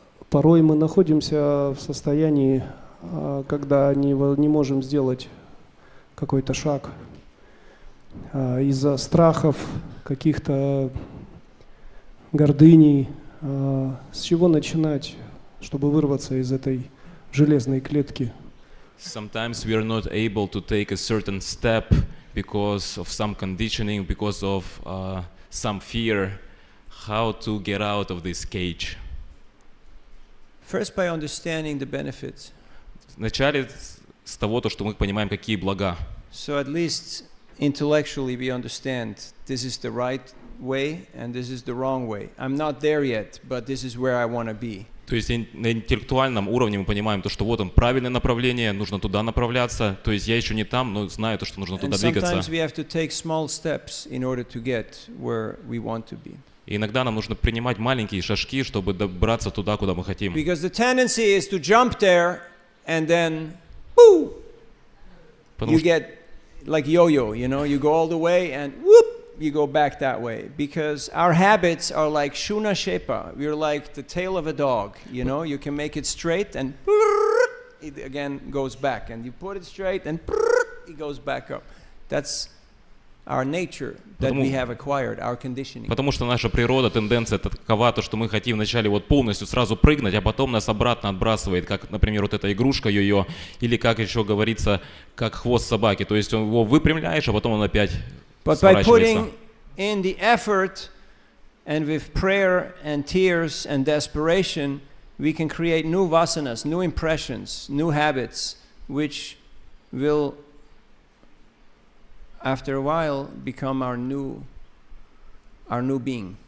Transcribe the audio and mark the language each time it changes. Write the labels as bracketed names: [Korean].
[Russian] Порой мы находимся в состоянии, когда не можем сделать какой-то шаг из-за страхов, каких-то гордыней. С чего начинать, чтобы вырваться из этой железной клетки? [English] Sometimes we are not able to take a certain step because of some conditioning, because of some fear. How to get out of this cage? First, by understanding the benefits. [Russian] Вначале с того, что мы понимаем, какие блага. [English] So at least intellectually we understand this is the right way and this is the wrong way. I'm not there yet, but this is where I want to be. [Russian] То есть на интеллектуальном уровне мы понимаем то, что вот он правильное направление, нужно туда направляться. То есть я еще не там, но знаю то, что нужно туда двигаться. [English] And sometimes we have to take small steps in order to get where we want to be. [Russian] И иногда нам нужно принимать маленькие шажки, чтобы добраться туда, куда мы хотим. [English] Because the tendency is to jump there and then, woo, you get like yo-yo, you know, you go all the way and whoop, you go back that way, because our habits are like shuna shepa. We're like the tail of a dog, you know, you can make it straight and it again goes back, and you put it straight and it goes back up. That's our nature that we have acquired, our conditioning. [Russian] Потому что наша природа, тенденция такова, то, что мы хотим вначале вот полностью сразу прыгнуть, а потом нас обратно отбрасывает, как, например, вот эта игрушка йо-йо, или как еще говорится, как хвост собаки. То есть его выпрямляешь, а потом он опять [English] But by putting in the effort and with prayer and tears and desperation, we can create new vasanas, new impressions, new habits, which will after a while become our new being.